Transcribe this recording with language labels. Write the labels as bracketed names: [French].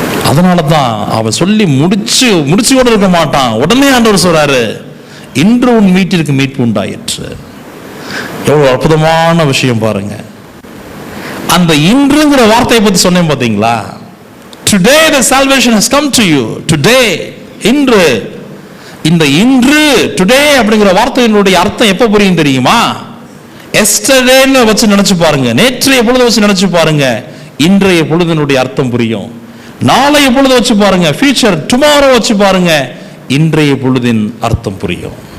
[Tamil] அதனால தான் அவன் சொல்லி முடிச்சு கூட இருக்க மாட்டான். உடனே ஆண்டவர் சொல்றாரு, இன்று உன் வீட்டிற்கு மீட்பு உண்டாயிற்று. எவ்வளவு அற்புதமான விஷயம் பாருங்க. அந்த இன்றுங்கிற வார்த்தையை பத்தி சொன்னேன் பாத்தீங்களா? [English] Today the salvation has come to you. Today, [Tamil] இன்று. இந்த இன்று, today அப்படிங்கிற வார்த்தையினுடைய அர்த்தம் எப்ப புரியும் தெரியுமா? எஸ்டர்டேன்னு வச்சு நினைச்சு பாருங்க, நேற்றைய பொழுது வச்சு நினைச்சு பாருங்க, இன்றைய பொழுதினுடைய அர்த்தம் புரியும். நாளைய பொழுது வச்சு பாருங்க, ஃபியூச்சர் டுமாரோ வச்சு பாருங்க, இன்றைய பொழுதின் அர்த்தம் புரியும்.